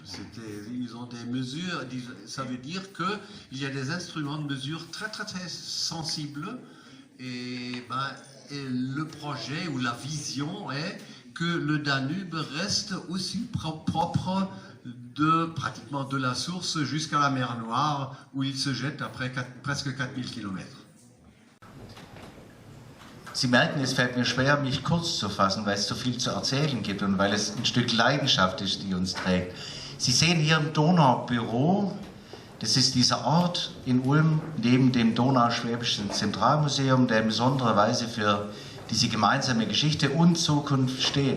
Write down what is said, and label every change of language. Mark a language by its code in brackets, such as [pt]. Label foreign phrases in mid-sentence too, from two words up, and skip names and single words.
[fr] Ils ont des mesures, ça veut dire qu'il y a des instruments de mesure très sensibles et le projet ou la vision est que le Danube reste aussi propre pratiquement de la source jusqu'à la mer Noire où il se jette après presque 4000 km. [de] Sie merken, es fällt mir schwer, mich kurz zu fassen, weil es so viel zu erzählen gibt und weil es ein Stück Leidenschaft ist, die uns trägt. Sie sehen hier im Donaubüro, das ist dieser Ort in Ulm neben dem Donauschwäbischen Zentralmuseum, der in besonderer Weise für diese gemeinsame Geschichte und Zukunft steht.